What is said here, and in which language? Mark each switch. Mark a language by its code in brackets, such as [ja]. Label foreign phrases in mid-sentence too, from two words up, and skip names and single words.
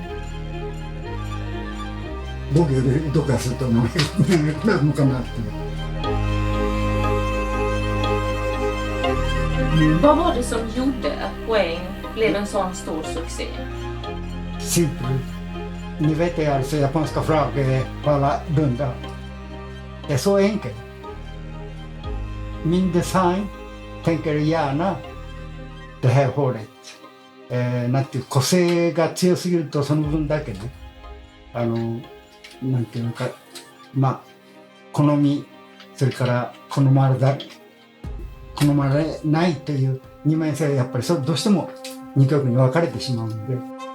[ja] 僕よりどこかすると長くなるのかなっていう。 [sv] Vad var det som gjorde att Poäng blev en sån stor succé? Simpelt. Ni vet ju alltså japanska flagg är bara runda. Det är så enkelt. Min design tänker gärna det här hålet. [ja] なんていう個性が強すぎるとその分だけね、なんていうのか、まあ好み、それから好まれないという二面性がやっぱりどうしても二極に分かれてしまうので。